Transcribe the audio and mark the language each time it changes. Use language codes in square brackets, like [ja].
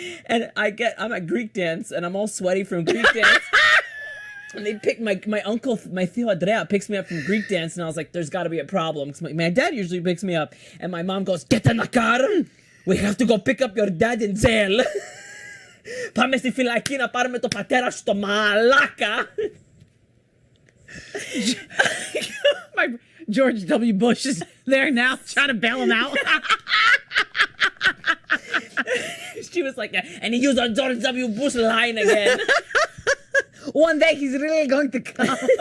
[en] And I'm at Greek dance and I'm all sweaty from Greek dance. And they pick my uncle, my Theo Andrea picks me up from Greek dance. And I was like, there's got to be a problem. Because my dad usually picks me up. And my mom goes, get in the car. We have to go pick up your dad in jail. [el] Πάμε στη φυλακή να πάρουμε το πατέρα στο μαλάκα. [en] My George W. Bush is there now trying to bail him out. She was like, and he used a George W. Bush line again. One day he's really going to come.